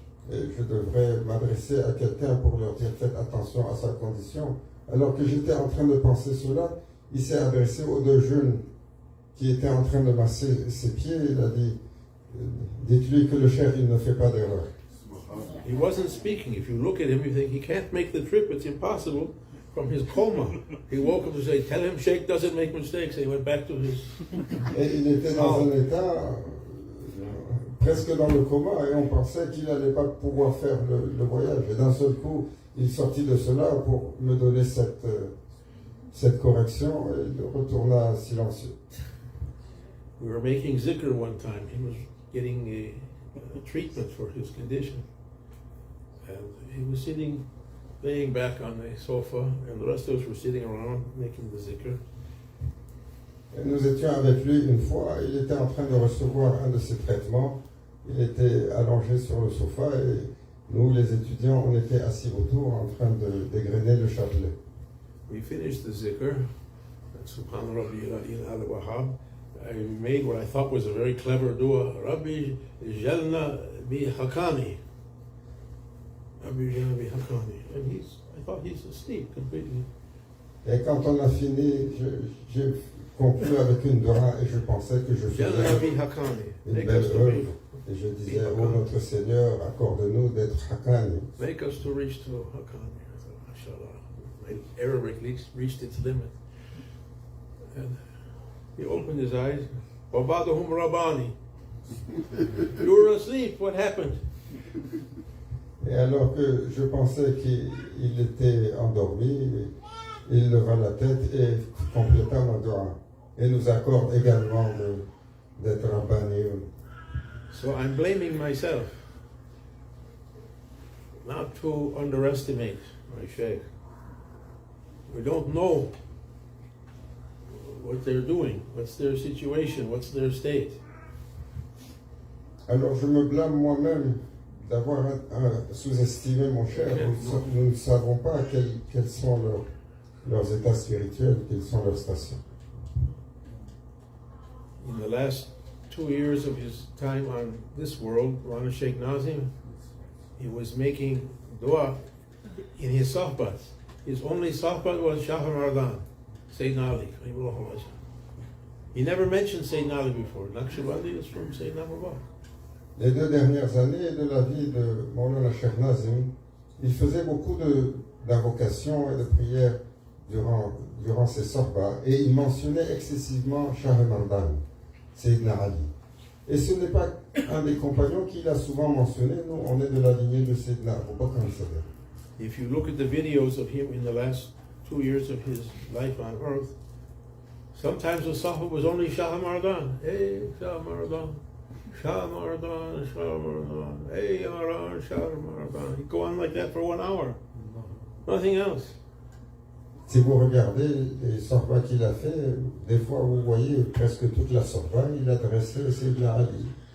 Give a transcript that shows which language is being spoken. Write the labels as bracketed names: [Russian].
[French] Et je devrais m'adresser à quelqu'un pour leur dire faites attention à sa condition. Alors que j'étais en train de penser cela, il s'est adressé aux 2 jeunes qui étaient en train de masser ses pieds. Il a dit Dites-lui que le cheikh, il ne fait pas d'erreur. [English] He wasn't speaking. If you look at him, you think he can't make the trip. It's impossible. From his coma, he woke up to say, "Tell him Sheikh doesn't make mistakes." He went back to his. [French] Et il était dans un état presque dans le coma et on pensait qu'il n'allait pas pouvoir faire le voyage. Et d'un seul coup, il sortit de cela pour me donner cette correction et il retourna silencieux. [English] We were making zikr one time. He was getting a treatment for his condition, and he was sitting, laying back on the sofa, and the rest of us were sitting around making the zikr. [French] Et nous étions avec lui une fois, il était en train de recevoir un de ses traitements, il était allongé sur le sofa et nous, les étudiants, on était assis autour en train de dégrainer le chapelet. [English] We finished the zikr, [Arabic] Subhan Rabbi al-Wahhab. [English] I made what I thought was a very clever dua, [Arabic] Rabbi Jalna bi Hakani. Rabbi Jalna bi Hakani. [English] And I thought he's asleep completely. [French] Et quand on a fini, j'ai conclu avec une dua et je pensais que je faisais une belle œuvre. Et je disais, oh notre Seigneur, accorde-nous d'être Hakani. [English] Make us to reach to Hakani. I thought, mashallah, my Arabic reached its limit. And he opened his eyes. [Arabic] Wabadahum Rabbani. [English] You were asleep. What happened? [French] Et alors que je pensais qu'il était endormi, il leva la tête et compléta ma dua. Et nous accorde également d'être Rabbani. [English] So I'm blaming myself not to underestimate my sheikh. We don't know what they're doing, what's their situation, what's their state. [French] Alors je me blâme moi-même d'avoir sous-estimé mon cher. Nous ne savons pas quels sont leurs états spirituels, quelles sont leurs stations. [English] In the last 2 years of his time on this world, Rana Sheikh Nazim, he was making dua in his sohbat. His only sohbat was Shah Mardan, Sayyidina Ali. He never mentioned Sayyidina Ali before. Naqshbandi is from Sayyidina Abu Bakr. [French] Les 2 dernières années de la vie de Maulana Sheikh Nazim, il faisait beaucoup d'invocations et de prières durant ses sohbats et il mentionnait excessivement Shah Mardan, Sayyidina Ali. Et ce n'est pas un des compagnons qu'il a souvent mentionné. Nous, on est de la lignée de Sayyidina Abu Bakr. [English] If you look at the videos of him in the last 2 years of his life on earth, sometimes the sahaba was only Shah Mardan. Hey, Shah Mardan. Shah Mardan, Shah Mardan. Hey, Mardan, Shah Mardan. He'd go on like that for 1 hour. Nothing else. [French] Si vous regardez les sohbas qu'il a fait, des fois vous voyez presque toute la sohba, il adressait Sayyidina Ali.